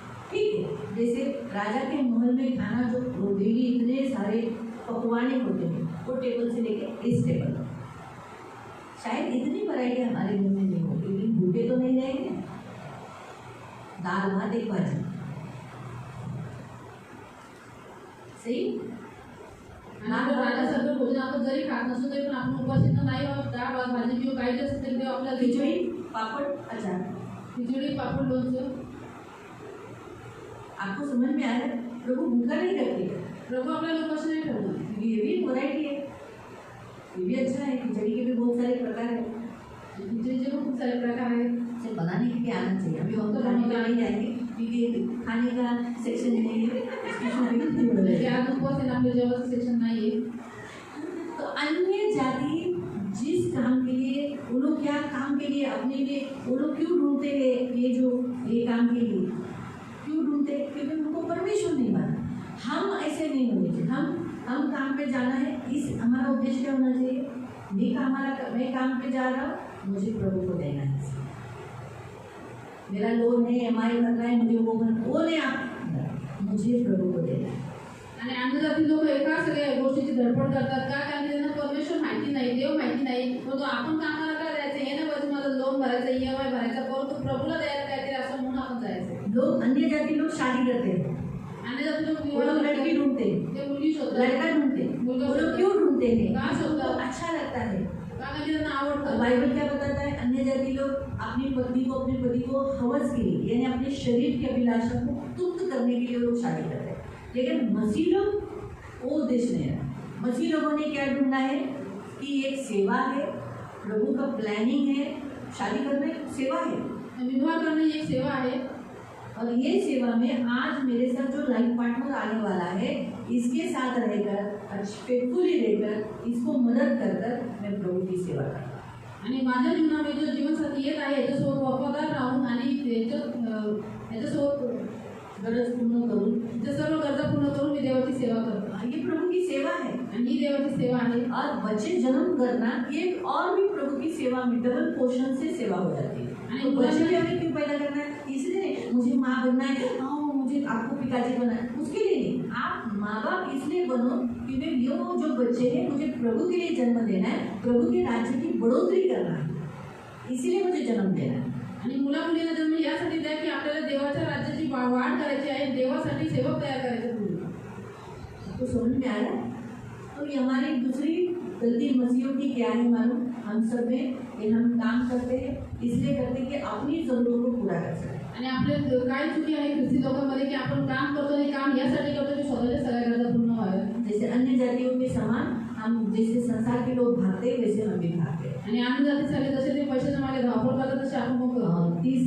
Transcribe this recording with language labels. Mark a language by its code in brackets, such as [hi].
[hi] ठीक है, जैसे राजा के महल में खाना जो डेली इतने सारे पकवाने होते हैं, वो टेबल से लेके इस टेबल तक, शायद इतनी वैरायटी हमारे घर में नहीं होगी, लेकिन भूखे तो नहीं रहेंगे, दाल भात एक भाजी, सही [mr] आणि राजा सगळं भोजन आपण जरी खात नसलो तरी पण आपण उपाशी तर नाही आहोत, डाळ भात भाजी किंवा काही असेल तरी ते आपल्याला [hi] खिचड़ी पापड़ अचार, [mr] खिचडी पापड लोणचं [hi] आपको समझ में आ रहा है? प्रभु भूखा नहीं करते, [mr] प्रभू आपल्याला उपाशी नाही ठेवणार। [hi] ये भी वैरायटी है, ये भी अच्छा है, खिचड़ी के भी बहुत सारे प्रकार है, [mr] खिचडीचे पण खूप सारे प्रकार आहेत। [hi] इसे बनाने के लिए आना चाहिए, अभी हम तो खाने का नहीं जाएंगे क्योंकि खाने का सेक्शन नहीं है, इसकी शूटिंग नहीं हो रही [mr] ते [hi] है। [mr] आज उपवास आहे ना, आपल्या जेवणाचं सेक्शन नाहीये। [hi] तो अन्य जाति जिस काम के लिए, वो लोग क्या काम के लिए अपने लिए, वो लोग क्यों ढूंढते हैं ये काम के लिए क्यों ढूंढते हैं? क्योंकि उनको परमेश्वर नहीं माना। हम ऐसे नहीं होने चाहिए, हम काम पे जाना है, इस हमारा उद्देश्य क्या होना चाहिए? मैं काम पे जा रहा हूँ, मुझे प्रभु को देना है, मेरा लोन है, EMI करना है, मुझे वो नहीं, आप मुझे प्रभु को देना है। [mr] आणि अन्नजाती लोक एका सगळ्या गोष्टीची धडपड करतात का? कारण की त्यांना परमेश्वर माहिती नाही, देव माहिती नाही, परंतु आपण कामाला काय द्यायचं, हे ना बस माझं लोन भरायचं, EMI भरायचा, परंतु प्रभुला द्यायला काहीतरी असं म्हणून आपण जायचं। [hi] लोग अन्य जाति लोग शादी करते हैं, [mr] अन्नजाती लोक [hi] वो लोग लड़की ढूंढते हैं, [mr] ते मुलगी शोधतात, [hi] लड़का ढूंढते हैं, वो लोग क्यों ढूंढते हैं? [mr] कहाँ शोधतात? [hi] उनको अच्छा लगता है। [mr] कारण की त्यांना [hi] और [mr] आवडतं। [hi] बाइबल क्या बताता है? अन्य जाति लोग अपनी पत्नी को, अपने पति को हवस के लिए, यानी अपने शरीर की अभिलाषा को तृप्त करने के लिए लोग शादी करते हैं, लेकिन मसीह लोग वो उद्देश्य नहीं है। मसीह लोगों ने क्या ढूंढना है कि एक सेवा है, प्रभु का प्लानिंग है, शादी करना एक सेवा है, विवाह करना ही एक सेवा है, और ये सेवा में आज मेरे साथ जो लाइफ पार्टनर आने वाला है, इसके साथ रहकर, फेथफुली रहकर, इसको मदद कर कर मैं प्रभु की सेवा करता हूँ। [mr] आणि माझ्या जीवनामध्ये जो जीवनसाथी येत आहे याच्यासोबत वफादार राहून आणि याच्यासोबत गरज पूर्ण करून, त्या सर्व गरजा पूर्ण करून मी देवाची सेवा करतो। [hi] ये प्रभु की सेवा है। [mr] आणि ही देवाची सेवा आहे। [hi] और बच्चे जन्म करना ये और भी प्रभु की सेवा में डबल पोर्शन से सेवा हो जाती है। तो बच्चे भी हमें क्यों पैदा करना है? इसलिए नहीं मुझे माँ बनना है, मुझे आपको पिताजी बनना है, उसके लिए नहीं। आप माँ बाप इसलिए बनो क्योंकि यो जो बच्चे हैं मुझे प्रभु के लिए जन्म देना है, प्रभु के राज्य की बढ़ोतरी करना है, इसीलिए मुझे जन्म देना है। [mr] आणि मुला मुलींना जन्म यासाठी द्या की आपल्याला देवाच्या राज्याची वाढ करायची आहे, देवासाठी सेवक तयार करायचे आहेत। [hi] तो समझ में आ रहा है? तो ये हमारी दूसरी गलती मसीहों की क्या है मालूम? हम सब में कि हम काम करते हैं, इसलिए करते हैं कि अपनी जरूरतों को पूरा कर सकें। [mr] आणि आपले काय चुकी आहे ख्रिस्ती लोकांमध्ये की आपण काम करतो, हे काम यासाठी करतो की स्वतःच्या सगळ्या गरजा पूर्ण व्हाव्या। [hi] जैसे अन्य जातियों के समान हम जैसे संसार के लोग भागते हैं, वैसे हम भी भागते हैं। [mr] आणि अन्य जातीसाठी जसे ते पैशाच्या मागे धावपळ करतात तसे आपण पण करतो।